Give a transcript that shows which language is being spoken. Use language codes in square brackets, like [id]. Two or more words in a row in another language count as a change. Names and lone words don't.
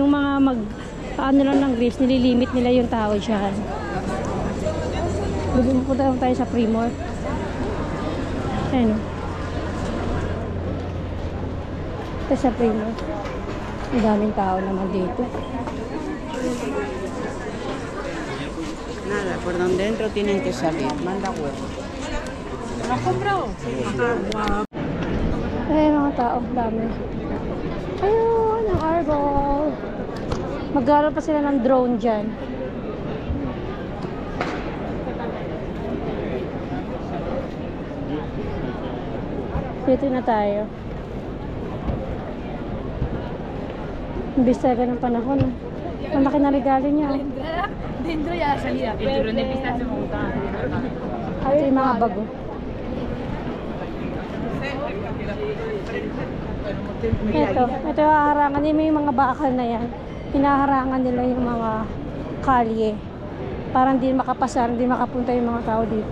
[tl] Yung mga ano lang ng grapes, nililimit nila yung tao dyan. Punta tayo sa Primor. Ayun. Ito sa Primor. Ang daming tao naman dito. [es] Nada, por donde entro tienen que salir. Manda huevo. ¿Lo has comprado? Sí. [tl] Ay, mga tao, dami. Ayun, ang arbol. Magkaroon pa sila ng drone dyan. Dito na tayo. Imbis talaga ng panahon. Ang laki na regalo niya. [es] Dentro ya la salida. El turrón de pistacho me gusta. [tl] Ito yung mga bago. Ito yung harangan. Yung mga bakal na yan. Hinaharangan nila yung mga kalye. Para hindi makapasar, hindi makapunta yung mga tao dito.